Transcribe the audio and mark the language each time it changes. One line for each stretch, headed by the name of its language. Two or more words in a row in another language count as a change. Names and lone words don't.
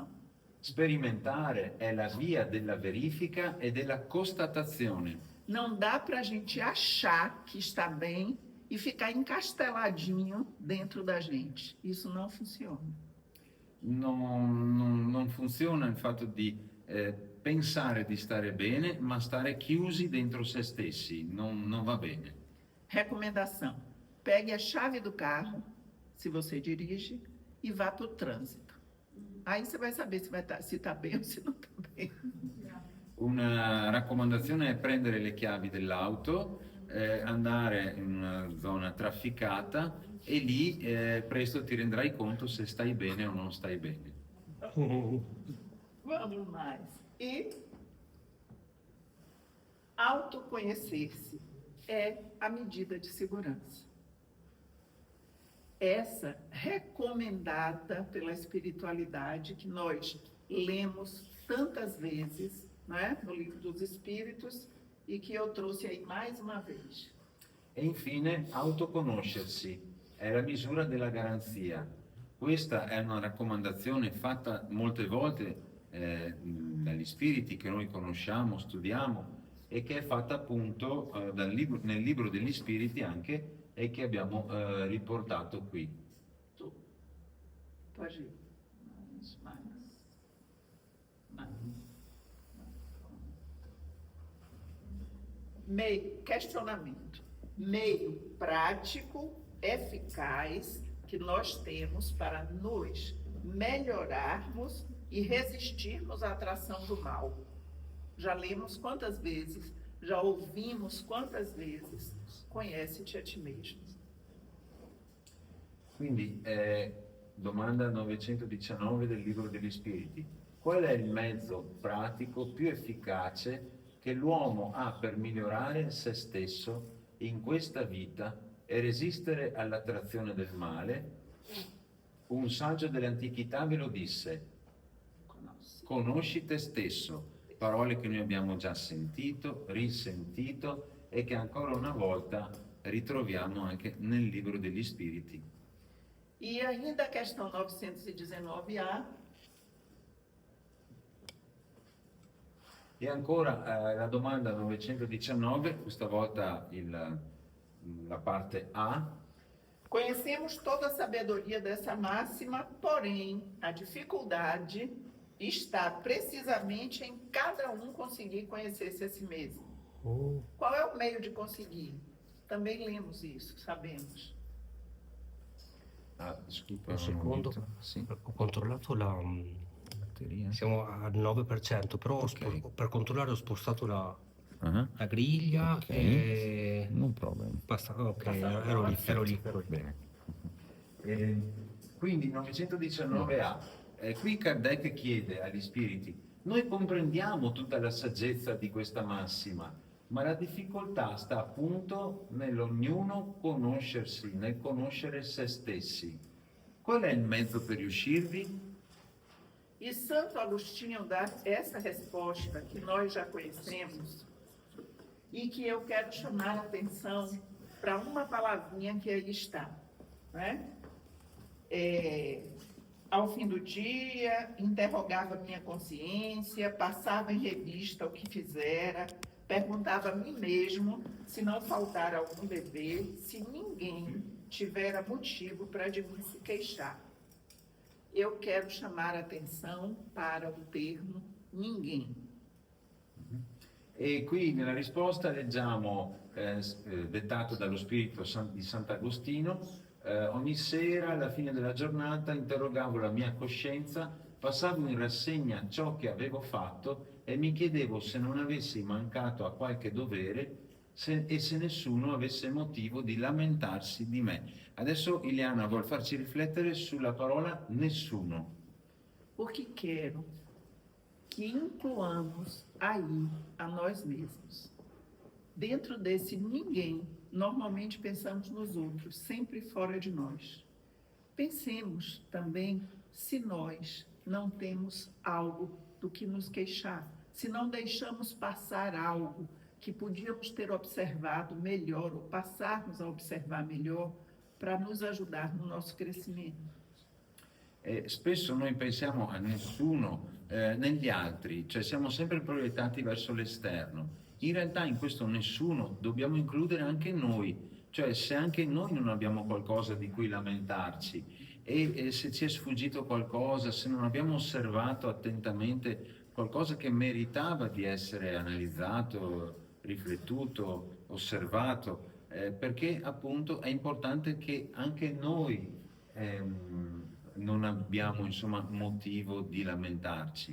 Italian: Sperimentare è la via della verifica e della constatazione.
Portuguese: Não dá para a gente achar que está bem e ficar encasteladinho dentro da gente. Isso não funciona.
Italian: Non funziona il fatto di pensare di stare bene, ma stare chiusi dentro se stessi. Non va bene.
Portuguese: Recomendação: pegue a chave do carro, se você dirige, e vá para o trânsito. Aí você vai saber se está bem ou se não está bem.
Italian: Una raccomandazione è prendere le chiavi dell'auto, andare in una zona trafficata e lì presto ti renderai conto se stai bene o non stai bene.
Portuguese: Vamos mais. E autoconhecer-se é a medida de segurança. Essa recomendada pela espiritualidade que nós lemos tantas vezes, né, no Livro dos Espíritos, e que eu trouxe aí mais uma vez.
Italian: E infine, autoconoscersi è la misura della garanzia. Questa è una raccomandazione fatta molte volte dagli spiriti che noi conosciamo, studiamo e che è fatta appunto nel libro degli spiriti anche e che abbiamo riportato qui. Tu.
Portuguese: Pode ir. Mais. Meio, questionamento. Meio prático, eficaz, que nós temos para nos melhorarmos e resistirmos à atração do mal. Já lemos quantas vezes, já ouvimos quantas vezes, conhece-te a ti mesmo.
Italian: Quindi, domanda 919 del Libro degli Spiriti. Qual è il mezzo pratico più efficace che l'uomo ha per migliorare se stesso in questa vita e resistere all'attrazione del male? Un saggio dell'antichità ve lo disse: conosci te stesso, parole che noi abbiamo già sentito, risentito e che ancora una volta ritroviamo anche nel Libro degli Spiriti.
Portuguese: E ainda a questão 919A,
Italian: E ancora la domanda 919, questa volta la parte A.
Portuguese: conhecemos toda a sabedoria dessa máxima, porém, a dificuldade está precisamente em cada um conseguir conhecer-se a si mesmo. Oh, Qual é o meio de conseguir? Também lemos isso, sabemos.
Italian: Ah, scusa, un secondo. Sì, Ho controllato batteria. siamo al 9%, però Ok. per controllare ho spostato la Ah, griglia Ok. e non problema. basta. Ok, Basta. ero lì. Bene. Quindi 919A, qui Kardec chiede agli spiriti: noi comprendiamo tutta la saggezza di questa massima, ma la difficoltà sta appunto nell'ognuno conoscersi, nel conoscere se stessi. Qual è il mezzo per riuscirvi?
Portuguese: E Santo Agostinho dá essa resposta que nós já conhecemos e que eu quero chamar a atenção para uma palavrinha que aí está, né? Ao fim do dia, interrogava minha consciência, passava em revista o que fizera, perguntava a mim mesmo se não faltara algum dever, se ninguém tivera motivo para de mim se queixar. Eu quero chamar a atenção para o termo ninguém.
Italian: E qui nella risposta leggiamo, dettato dallo spirito di Sant'Agostino, ogni sera alla fine della giornata interrogavo la mia coscienza, passavo in rassegna ciò che avevo fatto e mi chiedevo se non avessi mancato a qualche dovere e se nessuno avesse motivo di lamentarsi di me. Adesso Ileana vuol farci riflettere sulla parola nessuno.
Portuguese: Porque quero que incluamos aí a nós mesmos. Dentro desse ninguém, normalmente pensamos nos outros, sempre fora de nós. Pensemos também se nós não temos algo do que nos queixar, se não deixamos passar algo que podíamos ter observado melhor ou passarmos a observar melhor para nos ajudar no nosso crescimento.
Italian: Spesso noi pensiamo a nessuno negli altri, cioè siamo sempre proiettati verso l'esterno. In realtà in questo nessuno dobbiamo includere anche noi, cioè se anche noi non abbiamo qualcosa di cui lamentarci e se ci è sfuggito qualcosa, se non abbiamo osservato attentamente qualcosa che meritava di essere analizzato, riflettuto, osservato, perché appunto è importante che anche noi non abbiamo insomma motivo di lamentarci.